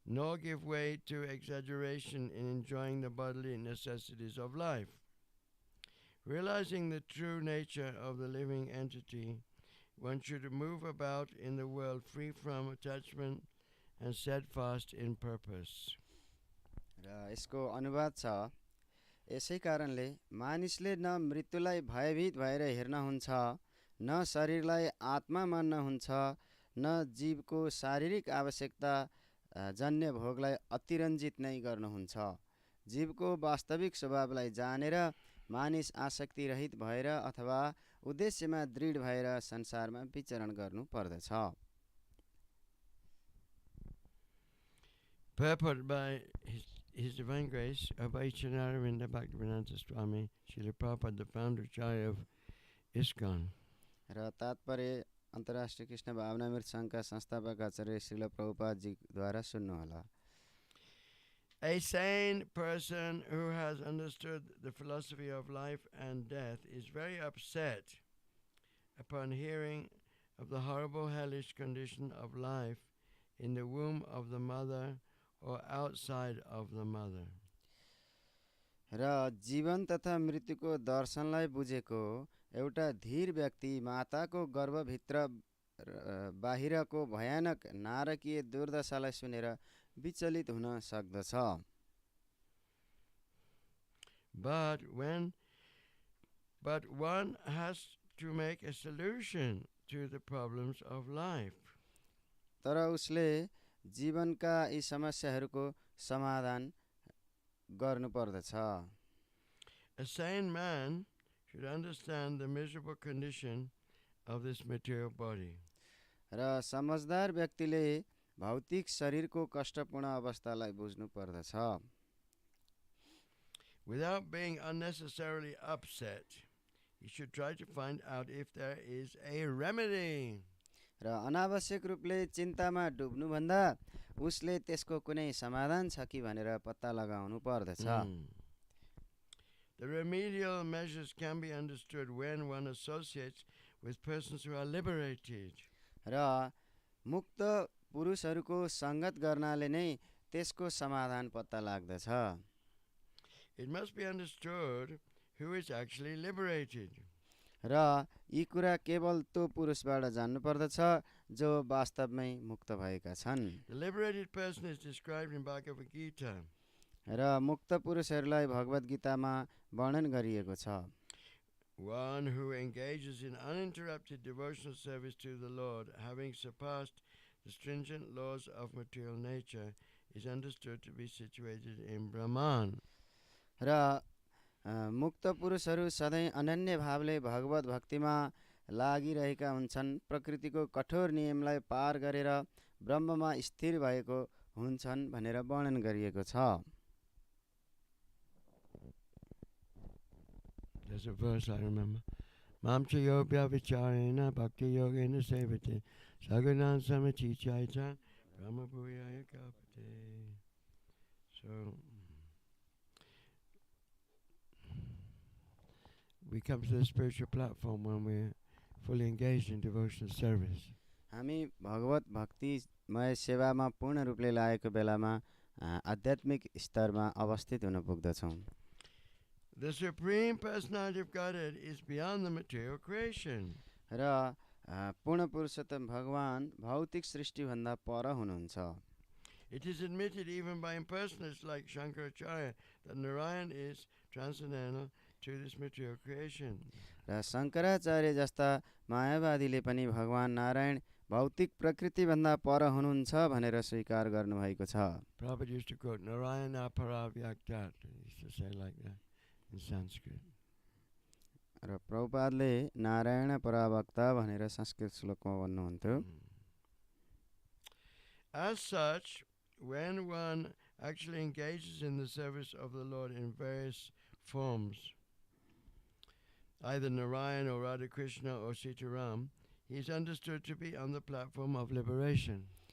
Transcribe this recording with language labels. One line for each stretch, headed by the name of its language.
English: nor give way to exaggeration in enjoying the bodily necessities of life. Realizing the true nature of the living entity, one should move about in the world free from attachment and steadfast in purpose.
Nepali: र यसको अनुवाद छ, यसै कारणले मानिसले न मृत्युलाई भयभीत भएर हेर्न हुन्छ, न शरीरलाई आत्मा मान्न हुन्छ, न जीवको शारीरिक आवश्यकता जन्य भोगलाई अतिरञ्जित नै गर्नुहुन्छ। जीवको वास्तविक स्वभावलाई जानेर मानिस आसक्ति रहित भएर अथवा उद्देश्यमा दृढ भएर संसारमा विचरण गर्नु पर्दछ।
English: Purport by His Divine Grace Abhaichanarinda Bhaktivedanta Swami Srila Prabhupada, the founder Acharya of ISKCON.
Nepali: र तात्पर्य अन्तर्राष्ट्रिय कृष्ण भावनामृत संघका संस्थापक आचार्य श्रील प्रभुपाद जी द्वारा सुन्नुहोला।
English: A sane person who has understood the philosophy of life and death is very upset upon hearing of the horrible hellish condition of life in the womb of the mother or outside of the mother.
Nepali: र जीवन तथा मृत्युको दर्शनलाई बुझेको एउटा धीर व्यक्ति माताको गर्भभित्र बाहिरको भयानक नारकीय दुर्दशालाई सुनेर विचलित हुन सक्दछ।
English: But one has to make a solution to the problems of life.
Nepali: तर उसले जीवनका यी समस्याहरूको समाधान गर्नु पर्दछ।
English: A sane man should understand the miserable condition of this material body.
Nepali: र समझदार व्यक्तिले भौतिक शरीरको कष्टपूर्ण अवस्थालाई बुझ्नु पर्दछ।
English: Without being unnecessarily upset, he should try to find out if there is a remedy.
Nepali: र अनावश्यक रूपले चिन्तामा डुब्नुभन्दा उसले त्यसको कुनै समाधान छ कि भनेर पत्ता लगाउनु पर्दछ।
English: The remedial measures can be understood when one associates with persons who are liberated.
Nepali: र मुक्त पुरुषहरूको संगत गर्नाले नै त्यसको समाधान पत्ता लाग्दछ।
English: It must be understood who is actually liberated.
Nepali: र यी कुरा केवल त्यो पुरुषबाट जान्नु पर्दछ जो वास्तवमै मुक्त भएका छन्।
English: The liberated person is described in Bhagavad Gita.
Nepali: र मुक्त पुरुषहरूलाई भगवत गीतामा वर्णन गरिएको छ।
English: One who engages in uninterrupted devotional service to the Lord, having surpassed the stringent laws of material nature, is understood to be situated in Brahman.
Nepali: र मुक्त पुरुषहरू सधैँ अनन्य भावले भगवत भक्तिमा लागिरहेका हुन्छन्, प्रकृतिको कठोर नियमलाई पार गरेर ब्रह्ममा स्थिर भएको हुन्छन् भनेर वर्णन गरिएको छ।
Sanskrit: There's a verse I remember. Mam cha yogya vicharena bhakti yogena sevate saganan samachichaita brahma bhuyaya kapate.
English: So we come to the spiritual platform when we're fully engaged in devotional service.
Nepali: हामी भगवत भक्तिमय सेवामा पूर्ण रूपले लागेको बेलामा आध्यात्मिक स्तरमा अवस्थित हुन पुग्दछौँ।
English: The Supreme Personality of Godhead is beyond the material creation.
Nepali: र पूर्ण पुरुषोत्तम भगवान भौतिक सृष्टिभन्दा पर हुनुहुन्छ।
English: It is admitted even by impersonalists like Shankaracharya that Narayan is transcendental to this material creation.
Nepali: र शङ्कराचार्य जस्ता मायावादीले पनि भगवान नारायण भौतिक प्रकृतिभन्दा पर हुनुहुन्छ भनेर स्वीकार गर्नुभएको छ।
English: Prabhupada used to quote Narayana Paravyaktat. He used to say like that in Sanskrit.
Nepali: र प्रभुपादले नारायण परावक्ता भनेर संस्कृत श्लोकमा भन्नुहुन्थ्यो।
English: As such, when one actually engages in the service of the Lord in various forms, either Narayan or Radha Krishna or Sitaram, he is understood to be on the platform of liberation.